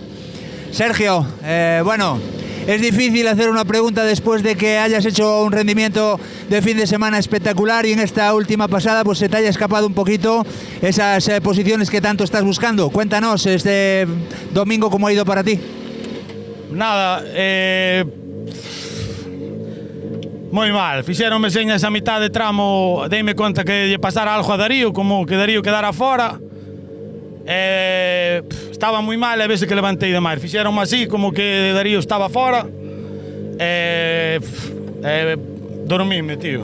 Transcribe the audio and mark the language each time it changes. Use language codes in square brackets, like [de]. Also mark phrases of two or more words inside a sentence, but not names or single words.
[es] Sergio, bueno, es difícil hacer una pregunta después de que hayas hecho un rendimiento de fin de semana espectacular y en esta última pasada pues se te haya escapado un poquito esas posiciones que tanto estás buscando. Cuéntanos este domingo cómo ha ido para ti. [gl] Nada, Moi mal, fixeronme señas a mitad de tramo, deime conta que lle pasara algo a Darío, como que Darío quedara fora. Estaba moi mal e a veces que levantei de máis. Fixeronme así, como que Darío estaba fora. Dormime, tío.